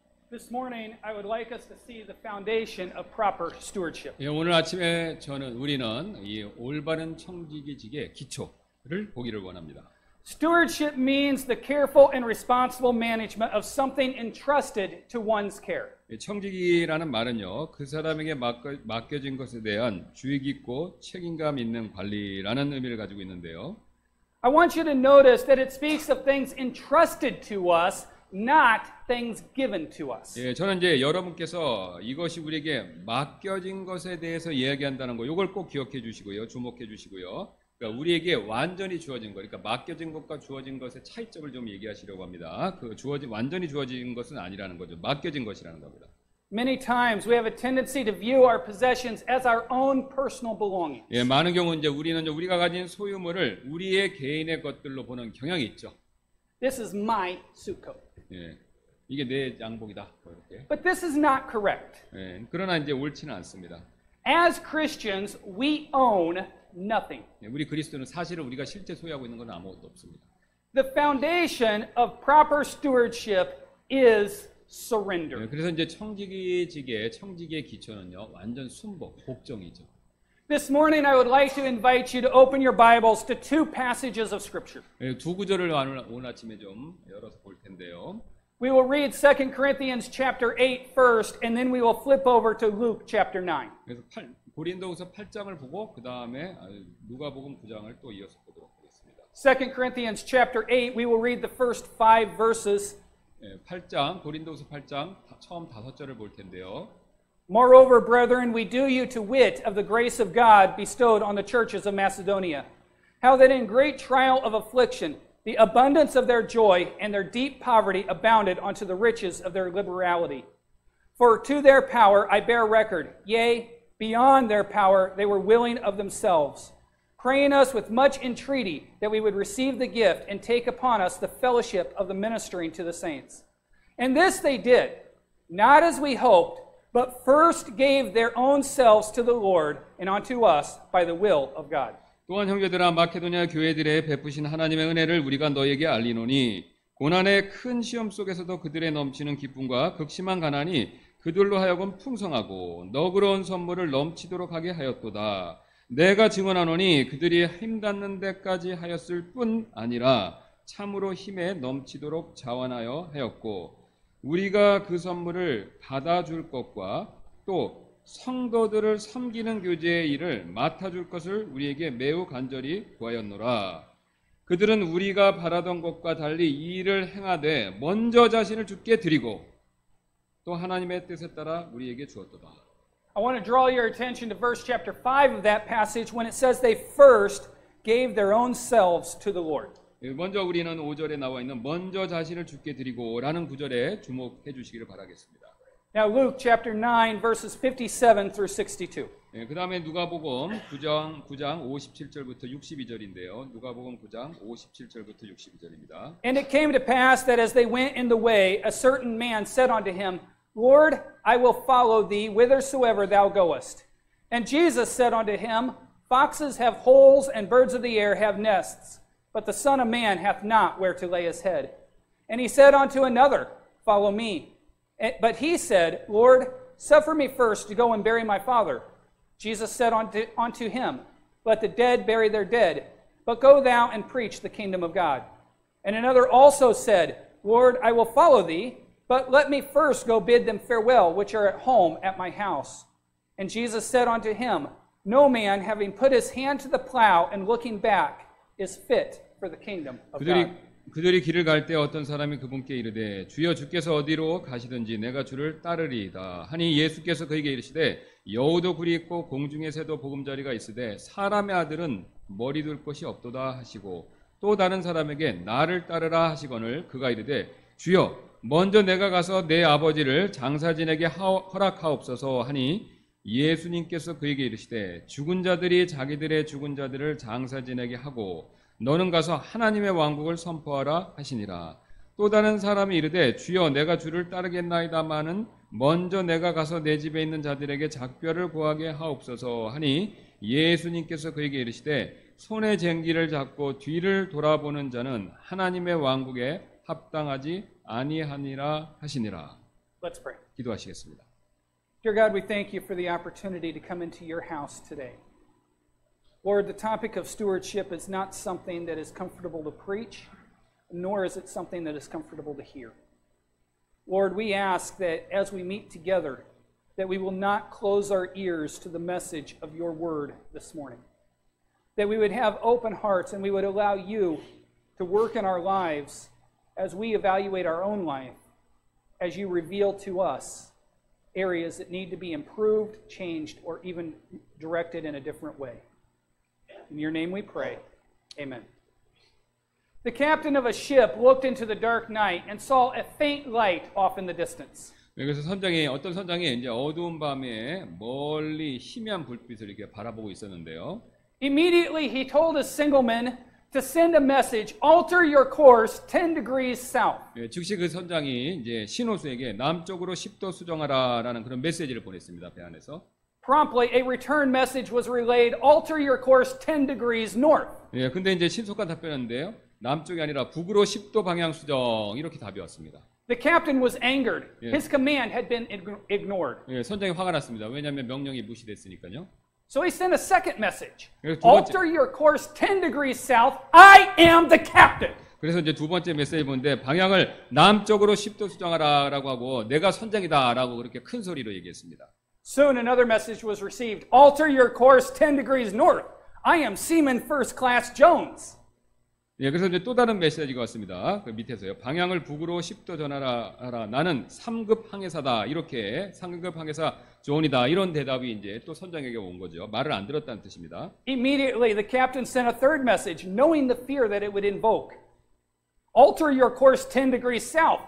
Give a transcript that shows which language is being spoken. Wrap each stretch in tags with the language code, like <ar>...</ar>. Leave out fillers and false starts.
<en>This morning, I would like us to see the foundation of proper stewardship.</en> <ko>예, 오늘 아침에 우리는 이 올바른 청지기직의 기초를 보기를 원합니다.</ko> <en>Stewardship means the careful and responsible management of something entrusted to one's care.</en> <ko>청지기라는 말은요, 그 사람에게 맡겨진 것에 대한 주의 깊고 책임감 있는 관리라는 의미를 가지고 있는데요.</ko> <en>I want you to notice that it speaks of things entrusted to us, not things given to us.</en> <ko>예, 저는 이제 여러분께서 이것이 우리에게 맡겨진 것에 대해서 이야기한다는 거, 이걸 꼭 기억해 주시고요, 주목해 주시고요. 그러니까 우리에게 완전히 주어진 것, 그러니까 맡겨진 것과 주어진 것의 차이점을 좀 얘기하시려고 합니다. 그 완전히 주어진 것은 아니라는 거죠. 맡겨진 것이라는 겁니다.</ko> <en>Many times we have a tendency to view our possessions as our own personal belongings.</en> <ko>예, 많은 경우 이제 우리는 우리가 가진 소유물을 우리의 개인의 것들로 보는 경향이 있죠.</ko> <en>This is my suit coat.</en> <ko>예, 이게 내 양복이다. 이렇게.</ko> <en>But this is not correct.</en> <ko>예, 그러나 이제 옳지는 않습니다.</ko> <en>As Christians, we own nothing.</en> <ko>예, 우리 그리스도는 사실은 우리가 실제 소유하고 있는 건 아무것도 없습니다.</ko> <en>The foundation of proper stewardship is surrender.</en> <ko>예, 그래서 이제 청지기의 기초는요, 완전 순복, 복종이죠.</ko> <en>This morning, I would like to invite you to open your Bibles to two passages of Scripture.</en> <ko>예, 두 구절을 오늘 아침에 좀 열어서 볼 텐데요.</ko> <en>We will read 2 Corinthians chapter 8 first, and then we will flip over to Luke chapter 9.</en> <ko>그래서 고린도후서 8장을 보고 그 다음에 누가복음 9장을 또 이어서 보도록 하겠습니다.</ko> <en>2 Corinthians chapter 8, we will read the first 5 verses.</en> <ko>예, 고린도후서 8장 처음 5절을 볼 텐데요.</ko> <en>Moreover, brethren, we do you to wit of the grace of God bestowed on the churches of Macedonia, how that in great trial of affliction, the abundance of their joy and their deep poverty abounded unto the riches of their liberality. For to their power I bear record, yea, beyond their power they were willing of themselves, praying us with much entreaty that we would receive the gift and take upon us the fellowship of the ministering to the saints. And this they did, not as we hoped, but first gave their own selves to the Lord and unto us by the will of God.</en> <ko>또한 형제들아 마케도냐 교회들에 베푸신 하나님의 은혜를 우리가 너에게 알리노니 고난의 큰 시험 속에서도 그들의 넘치는 기쁨과 극심한 가난이 그들로 하여금 풍성하고 너그러운 선물을 넘치도록 하게 하였도다. 내가 증언하노니 그들이 힘 닿는 데까지 하였을 뿐 아니라 참으로 힘에 넘치도록 자원하여 하였고 우리가 그 선물을 받아줄 것과 또 성도들을 섬기는 교제의 일을 맡아줄 것을 우리에게 매우 간절히 구하였노라. 그들은 우리가 바라던 것과 달리 이 일을 행하되 먼저 자신을 주께 드리고 또 하나님의 뜻에 따라 우리에게 주었도다.</ko> <en>I want to draw your attention to verse chapter 5 of that passage when it says they first gave their own selves to the Lord.</en> <ko>먼저 우리는 5절에 나와 있는 먼저 자신을 주께 드리고 라는 구절에 주목해 주시기를 바라겠습니다.</ko> <en>Now Luke chapter 9 verses 57 through 62.</en> <ko>그 다음에 누가복음 9장 57절부터 62절인데요. 누가복음 9장 57절부터 62절입니다.</ko> <en>And it came to pass that as they went in the way, a certain man said unto him, Lord, I will follow thee whithersoever thou goest. And Jesus said unto him, Foxes have holes, and birds of the air have nests, but the Son of Man hath not where to lay his head. And he said unto another, Follow me. But he said, Lord, suffer me first to go and bury my father. Jesus said unto him, Let the dead bury their dead, but go thou and preach the kingdom of God. And another also said, Lord, I will follow thee, but let me first go bid them farewell, which are at home at my house. And Jesus said unto him, No man, having put his hand to the plow and looking back, is fit for the kingdom of God.</en> <ko>그들이 길을 갈 때 어떤 사람이 그분께 이르되 주여 주께서 어디로 가시든지 내가 주를 따르리이다 하니 예수께서 그에게 이르시되 여우도 굴이 있고 공중의 새도 보금자리가 있으되 사람의 아들은 머리 둘 곳이 없도다 하시고 또 다른 사람에게 나를 따르라 하시거늘 그가 이르되 주여 먼저 내가 가서 내 아버지를 장사진에게 허락하옵소서 하니 예수님께서 그에게 이르시되 죽은 자들이 자기들의 죽은 자들을 장사진에게 하고 너는 가서 하나님의 왕국을 선포하라 하시니라. 또 다른 사람이 이르되 주여 내가 주를 따르겠나이다마는 먼저 내가 가서 내 집에 있는 자들에게 작별을 구하게 하옵소서 하니 예수님께서 그에게 이르시되 손에 쟁기를 잡고 뒤를 돌아보는 자는 하나님의 왕국에 합당하지 아니하니라 하시니라.</ko> <en>Let's pray.</en> <ko>기도하시겠습니다.</ko> <en>Dear God, we thank you for the opportunity to come into your house today. Lord, the topic of stewardship is not something that is comfortable to preach, nor is it something that is comfortable to hear. Lord, we ask that as we meet together, that we will not close our ears to the message of your word this morning. That we would have open hearts and we would allow you to work in our lives as we evaluate our own life, as you reveal to us areas that need to be improved, changed, or even directed in a different way. In your name we pray. Amen. The captain of a ship looked into the dark night and saw a faint light off in the distance.</en> <ko>그래서 어떤 선장이 이제 어두운 밤에 멀리 희미한 불빛을 이렇게 바라보고 있었는데요.</ko> <en>Immediately he told his signalman to send a message, alter your course 10 degrees south.</en> <ko>예, 즉시 그 선장이 이제 신호수에게 남쪽으로 10도 수정하라라는 그런 메시지를 보냈습니다. 배 안에서.</ko> <en>Promptly, a return message was relayed, alter your course 10 degrees north.</en> <ko>예, 근데 이제 신속한 답변인데요. 남쪽이 아니라 북으로 10도 방향 수정 이렇게 답이 왔습니다.</ko> <en>The captain was angered. Yeah. His command had been ignored.</en> <ko>예, 선장이 화가 났습니다. 왜냐하면 명령이 무시됐으니까요.</ko> <en>So he sent a second message.</en> <ko>그래서 두 번째-</ko> <en>Alter your course 10 degrees south. I am the captain.</en> <ko>그래서 이제 두 번째 메시지 보는데 방향을 남쪽으로 10도 수정하라라고 하고 내가 선장이다라고 그렇게 큰 소리로 얘기했습니다.</ko> <en>Soon another message was received. Alter your course 10 degrees north. I am Seaman First Class Jones.</en> <ko>예, 그래서 이제 또 다른 메시지가 왔습니다. 그 밑에서요. 방향을 북으로 10도 전하라. 나는 3급 항해사다. 이렇게 3급 항해사 존이다. 이런 대답이 이제 또 선장에게 온 거죠. 말을 안 들었다는 뜻입니다.</ko> <en>Immediately the captain sent a third message, knowing the fear that it would invoke. Alter your course 10 degrees south.</en>